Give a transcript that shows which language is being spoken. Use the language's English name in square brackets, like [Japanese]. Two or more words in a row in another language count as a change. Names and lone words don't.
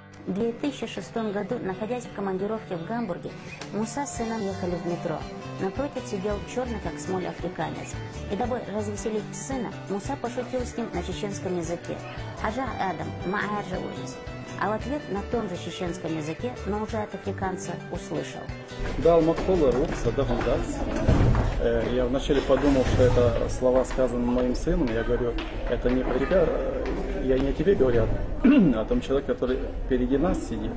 [Russian] В 2006 году, находясь в командировке в Гамбурге, Муса с сыном ехали в метро. Напротив сидел черный, как смоль, африканец. И дабы развеселить сына, Муса пошутил с ним на чеченском языке. [Chechen] «Ажа Адам, мааджа улис». [Russian] А в ответ на том же чеченском языке, но уже от африканца, услышал. Я вначале подумал, что это слова сказаны моим сыном. Я говорю, это не про тебя, я не о тебе говорю, а о том человеке, который впереди нас сидит.